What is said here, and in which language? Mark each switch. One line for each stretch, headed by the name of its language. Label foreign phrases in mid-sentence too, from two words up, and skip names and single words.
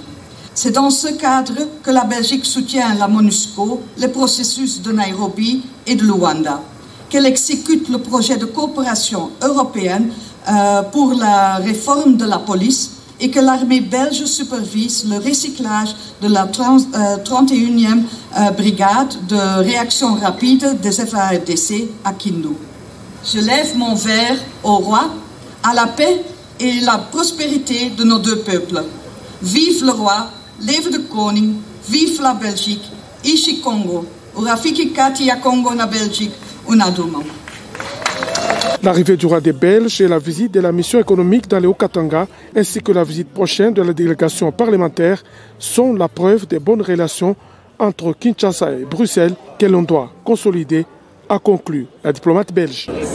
French: C'est dans ce cadre que la Belgique soutient la MONUSCO, les processus de Nairobi et de Luanda, qu'elle exécute le projet de coopération européenne pour la réforme de la police et que l'armée belge supervise le recyclage de la 31e brigade de réaction rapide des FARDC à Kindu. Je lève mon verre au roi, à la paix et la prospérité de nos deux peuples. Vive le roi,
Dutch: leve de koning,
French: vive la Belgique, ici Congo,
Swahili: urafiki kati ya Congo na Belgique, unaduma.
French: L'arrivée du roi des Belges et la visite de la mission économique dans le Haut-Katanga, ainsi que la visite prochaine de la délégation parlementaire, sont la preuve des bonnes relations entre Kinshasa et Bruxelles que l'on doit consolider, a conclu la diplomate belge.